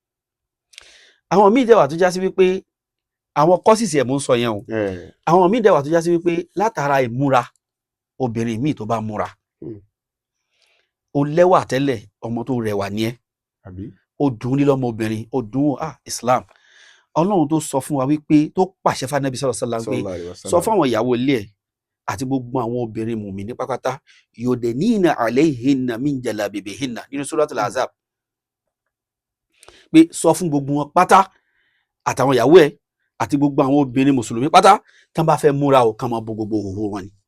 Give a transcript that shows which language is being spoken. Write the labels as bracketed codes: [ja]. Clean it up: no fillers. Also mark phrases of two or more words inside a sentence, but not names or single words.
[yo] Àwọn míì dẹ̀ wà tó já sí wípé àwọn kọ́sìsì ẹ̀ mú ń sọ yẹn o àwọn míì dẹ̀ wà tó já sí wípé látara ìmúra obìnrin míì tó bá múra ó lẹ́wà tẹ́lẹ̀ ọmọ tó rẹwà ní ẹ́ ó dùn ní lọ́mọbìnrin ó dùn Islam Ọlọ́run tó sọ fún wa wípé tó pàṣẹ fún Ànábì [ar] صلى الله عليه وسلم [yo] pé sọ fún àwọn ìyàwó ilé ẹ̀ àti gbogbo àwọn obìnrin mùmínì pápátá [ar] يدنين عليهن من جلابيبهن [yo] nínú Suratul Ahzab pé sọ fún gbogbo wọn pátá àtàwọn ìyàwó ẹ̀ àti gbogbo àwọn obìnrin mùsùlùmí pátá tán bá fẹ́ múra ò kàn máa bo gbogbo òhò wọn ni.